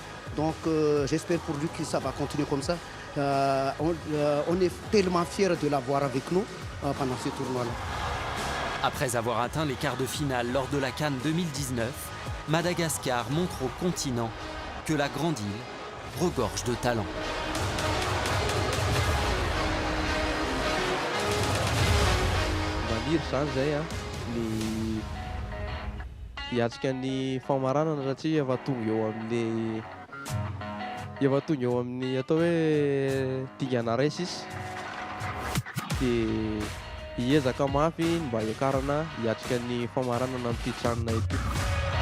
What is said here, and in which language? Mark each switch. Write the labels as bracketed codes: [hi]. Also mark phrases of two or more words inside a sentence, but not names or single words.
[fr] Donc j'espère pour lui que ça va continuer comme ça. On est tellement fiers de l'avoir avec nous pendant ce tournoi-là. Après avoir atteint les quarts de finale lors de la CAN 2019, Madagascar montre au continent que la grande île regorge de talent. [mg] Hiatrika ny famaranana satria efa tonga eo amin'ny atao hoe Tigana Race izy dia hiezaka mafy mba hiakarana hiatrika ny famaranana amin'ity tranona ity.